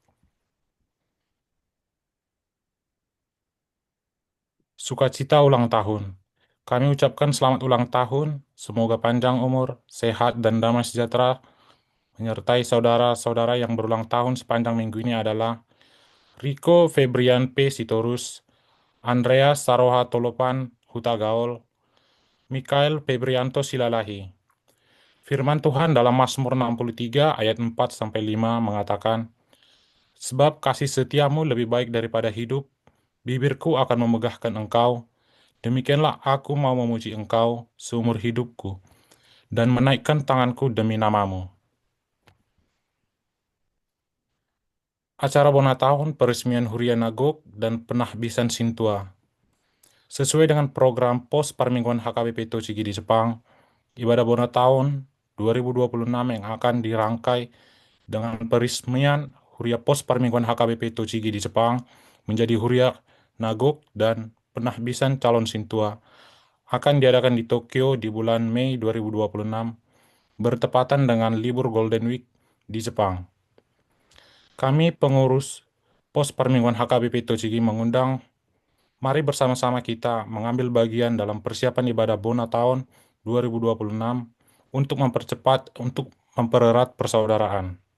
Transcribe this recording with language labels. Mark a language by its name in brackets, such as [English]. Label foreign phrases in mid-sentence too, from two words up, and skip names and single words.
[Indonesian] Sukacita ulang tahun. Kami ucapkan selamat ulang tahun, semoga panjang umur, sehat, dan damai sejahtera menyertai saudara-saudara yang berulang tahun sepanjang minggu ini adalah Riko Febrian P. Sitorus, Andreas Saroha Tolopan Hutagaol, Mikael Febrianto Silalahi. Firman Tuhan dalam Mazmur 63 ayat 4-5 mengatakan, sebab kasih setiamu lebih baik daripada hidup, bibirku akan memegahkan engkau, demikianlah aku mau memuji engkau seumur hidupku, dan menaikkan tanganku demi namamu. Acara bona tahun peresmian Hurian Nagok dan penahbisan Sintua. Sesuai dengan program pos permingguan HKBP Tochigi di Jepang, ibadah Bona tahun 2026 yang akan dirangkai dengan peresmian Huria Pos Permingguan HKBP Tochigi di Jepang menjadi Huria Nagok dan penahbisan calon Sintua akan diadakan di Tokyo di bulan Mei 2026 bertepatan dengan libur Golden Week di Jepang. Kami pengurus Pos Permingguan HKBP Tochigi mengundang mari bersama-sama kita mengambil bagian dalam persiapan ibadah Bona tahun 2026 untuk mempererat persaudaraan.